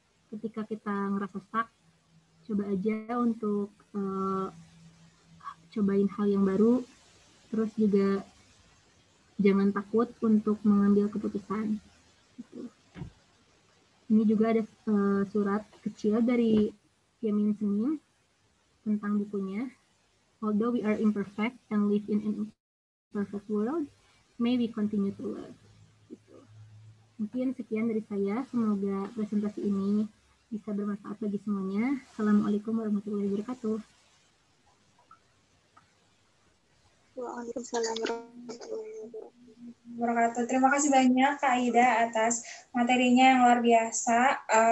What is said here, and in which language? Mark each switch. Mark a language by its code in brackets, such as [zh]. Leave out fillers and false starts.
[id] Ketika kita ngerasa stuck, coba aja untuk cobain hal yang baru. Terus juga jangan takut untuk mengambil keputusan. Gitu. Ini juga ada surat kecil dari Yamin Sening tentang bukunya. [en] Although we are imperfect and live in an imperfect world, may we continue to love. [id] Gitu. Mungkin sekian dari saya. Semoga presentasi ini bisa bermanfaat bagi semuanya. Assalamualaikum warahmatullahi wabarakatuh. Waalaikumsalam warahmatullahi wabarakatuh. Terima kasih banyak Kak Aida atas materinya yang luar biasa.